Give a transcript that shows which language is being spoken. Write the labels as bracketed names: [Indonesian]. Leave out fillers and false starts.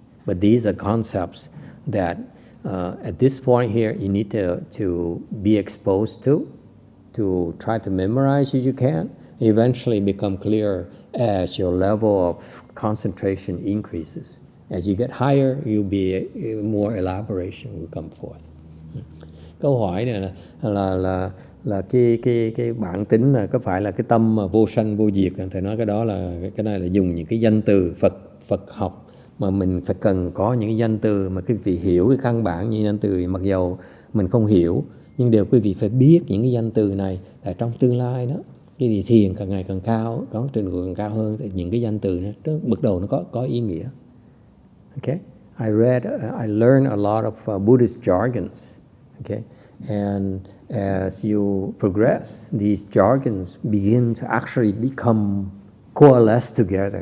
[English] But these are concepts that at this point here you need to be exposed to try to memorize if you can, eventually become clearer as your level of concentration increases. As you get higher, you'll be more elaboration will come forth. [Vietnamese] Câu hỏi này là cái bản tính là có phải là cái tâm mà vô sanh vô diệt. Thầy nói cái này là dùng những cái danh từ Phật học mà mình phải cần có những cái danh từ mà quý vị hiểu cái căn bản như danh từ, mặc dầu mình không hiểu nhưng đều quý vị phải biết những cái danh từ này là trong tương lai đó. Cái gì thiền càng ngày càng cao, có trình độ càng cao hơn thì những cái danh từ nó bắt đầu nó có ý nghĩa. [English] Okay, I learned a lot of Buddhist jargons. Okay, and as you progress, these jargons begin to actually become coalesced together.